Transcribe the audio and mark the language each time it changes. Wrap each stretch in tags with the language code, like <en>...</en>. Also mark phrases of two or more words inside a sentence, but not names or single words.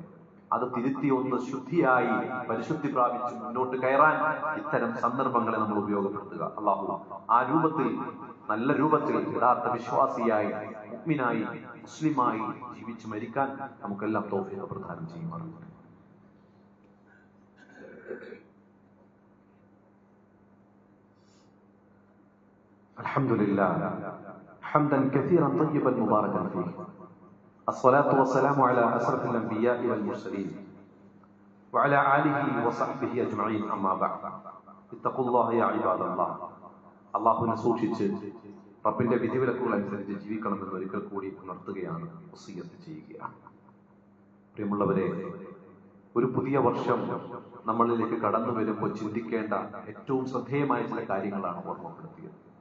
<ml>അത് തിരുത്തി ഒന്ന് ശുദ്ധിയായി പരിശുദ്ധി പ്രാപിച്ച് മുന്നോട്ട് കയറാൻ ഇത്തരം സന്ദർഭങ്ങളെ നമ്മൾ ഉപയോഗപ്പെടുത്തുക. അല്ലാഹു ആ രൂപത്തിൽ, നല്ല രൂപത്തിൽ യഥാർത്ഥ വിശ്വാസിയായി, മുഅ്മിനായി, മുസ്ലിമായി ജീവിച്ച് മരിക്കാൻ നമുക്കെല്ലാം തൗഫീഖ് പ്രദാനം ചെയ്യുമാറാകട്ടെ.</ml> <ar>الحمد لله حمدا كثيرا طيبا مباركا فيه. الصلاة والسلام على أشرف الأنبياء والمرسلين وعلى آله وصحبه أجمعين. أما بعد اتقوا الله يا عباد الله.</ar> <ml>അള്ളാഹുവിനെ സൂക്ഷിച്ച് റബ്ബിന്റെ വിധിവിലക്കുകൾ അനുസരിച്ച് ജീവിക്കണമെന്ന് ഒരിക്കൽ കൂടി ഉണർത്തുകയാണ്, വസിയ്യത്ത് ചെയ്യുകയാണ്. പ്രിയമുള്ളവരെ, ഒരു പുതിയ വർഷം നമ്മളിലേക്ക് കടന്നു വരുമ്പോൾ ചിന്തിക്കേണ്ട ഏറ്റവും ശ്രദ്ധേയമായ ചില കാര്യങ്ങളാണ് ഓർമ്മപ്പെടുത്തിയത്.</ml>